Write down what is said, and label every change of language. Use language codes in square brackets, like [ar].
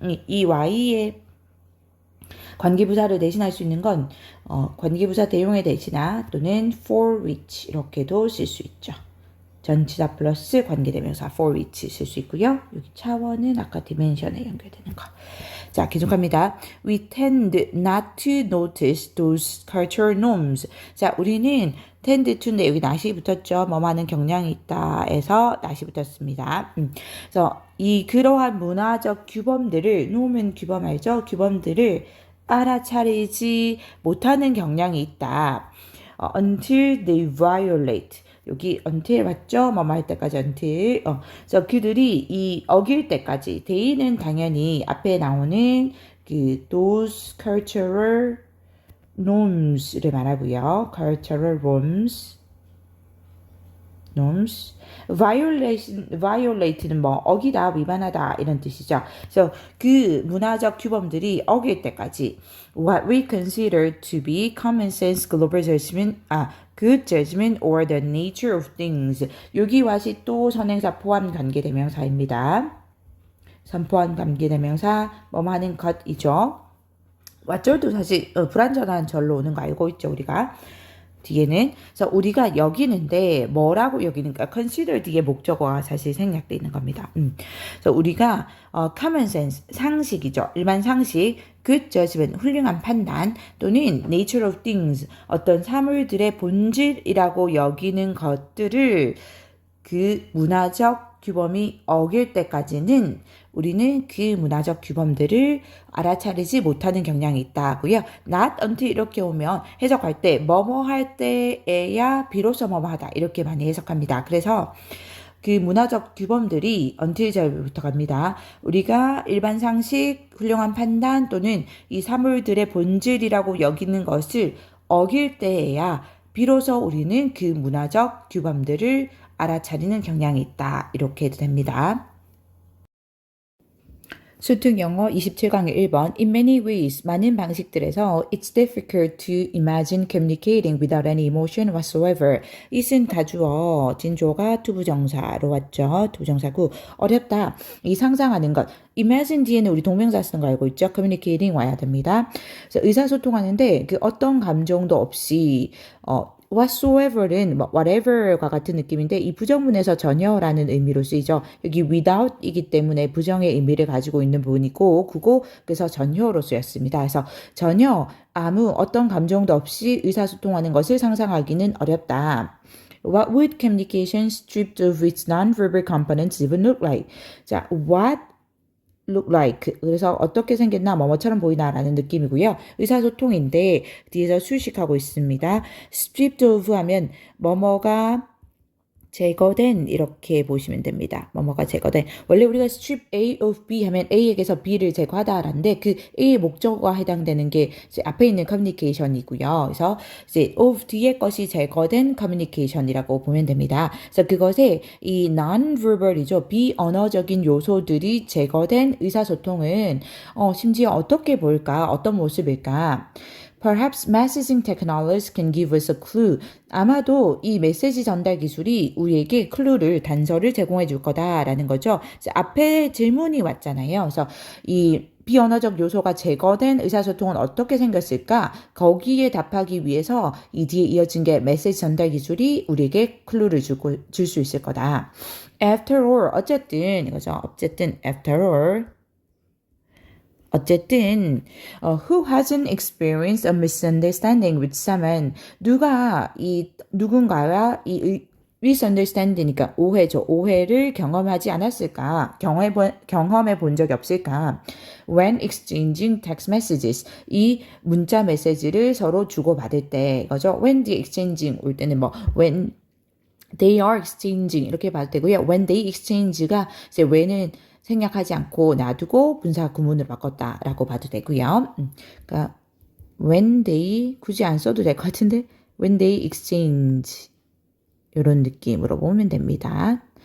[ko] 이 Y의 관계부사를 대신할 수 있는 건 관계부사 대용에 대신하 또는 [en] for which [ko] 이렇게도 쓸 수 있죠. 전치사 플러스 관계대명사 [en] for which [ko] 쓸 수 있고요. 여기 차원은 아까 dimension에 연결되는 거. 자, 계속합니다. [en] We tend not to notice those cultural norms. [ko] 자, 우리는 tend to인데 여기 not이 붙었죠. 뭐하는 경향이 있다에서 not이 붙었습니다. 그래서 그러한 문화적 규범들을 norm은 규범 알죠? 규범들을 알아차리지 못하는 경향이 있다. [en] until they violate. [ko] 여기 until 맞죠? 할 때까지 until. 그래서 그들이 어길 때까지. they는 당연히 앞에 나오는 [en] those cultural norms를 [ko] 말하고요. [en] cultural norms. [ko] violate는 어기다, 위반하다 이런 뜻이죠. 그래서 그 문화적 규범들이 어길 때까지 [en] what we consider to be common sense global judgment, good judgment or the nature of things. [ko] 여기 와시 또 선행사 포함 관계대명사입니다. 선포한 관계대명사 뭐뭐 하는 것이죠. 왓절도 사실 불완전한 절로 오는 거 알고 있죠, 우리가. 뒤에는 그래서 우리가 여기는데 뭐라고 여기는가 consider 뒤에 목적어가 사실 생략되어 있는 겁니다. 그래서 우리가 [en] common sense [ko] 상식이죠. 일반 상식, [en] good judgment [ko] 훌륭한 판단 또는 [en] nature of things [ko] 어떤 사물들의 본질이라고 여기는 것들을 그 문화적 규범이 어길 때까지는 우리는 그 문화적 규범들을 알아차리지 못하는 경향이 있다고요. [en] not until [ko] 이렇게 오면 해석할 때 뭐뭐 할 때에야 비로소 뭐뭐 하다 이렇게 많이 해석합니다. 그래서 그 문화적 규범들이 until 절부터 갑니다. 우리가 일반 상식, 훌륭한 판단 또는 이 사물들의 본질이라고 여기는 것을 어길 때에야 비로소 우리는 그 문화적 규범들을 알아차리는 경향이 있다. 이렇게 해도 됩니다. 수특 영어 27강의 1번 [en] In many ways, [ko] 많은 방식들에서 [en] It's difficult to imagine communicating without any emotion whatsoever. [ko] it은 가주어, 진조가 투부정사로 왔죠. 투부정사구. 어렵다. 이 상상하는 것. imagine 뒤에는 우리 동명사 쓰는 거 알고 있죠? communicating 와야 됩니다. 그래서 의사소통하는데 그 어떤 감정도 없이 whatsoever는 whatever과 같은 느낌인데 이 부정문에서 전혀라는 의미로 쓰이죠. 여기 without이기 때문에 부정의 의미를 가지고 있는 부분이고 그거 그래서 전혀로 쓰였습니다. 그래서 전혀 아무 어떤 감정도 없이 의사소통하는 것을 상상하기는 어렵다. [en] What would communication stripped of its non-verbal components even look like? [ko] 자, [en] what look like. [ko] 그래서 어떻게 생겼나 뭐뭐처럼 보이나라는 느낌이고요. 의사소통인데 뒤에서 수식하고 있습니다. stripped of 하면 뭐뭐가 제거된 이렇게 보시면 됩니다. 뭐뭐가 제거된. 원래 우리가 strip A of B 하면 A에게서 B를 제거하다라는데 그 A의 목적어가 해당되는 게 이제 앞에 있는 communication이고요. 그래서 이제 of 뒤에 것이 제거된 communication이라고 보면 됩니다. 그래서 그것에 이 non-verbal이죠. 비언어적인 요소들이 제거된 의사소통은 심지어 어떻게 볼까? 어떤 모습일까? [en] Perhaps messaging technologies can give us a clue. [ko] 아마도 이 메시지 전달 기술이 우리에게 클루를, 단서를 제공해 줄 거다라는 거죠. 앞에 질문이 왔잖아요. 그래서 이 비언어적 요소가 제거된 의사소통은 어떻게 생겼을까? 거기에 답하기 위해서 이 뒤에 이어진 게 메시지 전달 기술이 우리에게 클루를 줄 수 있을 거다. After all, 어쨌든 이거죠. 어쨌든 [en] after all. 어쨌든 who hasn't experienced a misunderstanding with someone [ko] 누가 이 누군가와 이 [en] misunderstanding이니까 오해죠. [ko] 오해를 경험하지 않았을까? 경험해 본 적이 없을까? [en] When exchanging text messages [ko] 이 문자 메시지를 서로 주고받을 때 이거죠. [en] When the exchanging [ko] 올 때는 뭐 [en] when they are exchanging [ko] 이렇게 봐도 되고요. [en] When they exchange가 [ko] 이제 when은 생략하지 않고 놔두고 분사 구문을 바꿨다라고 봐도 되고요. 그러니까 when they 굳이 안 써도 될 것 같은데 [en] when they exchange [ko] 이런 느낌으로 보면 됩니다.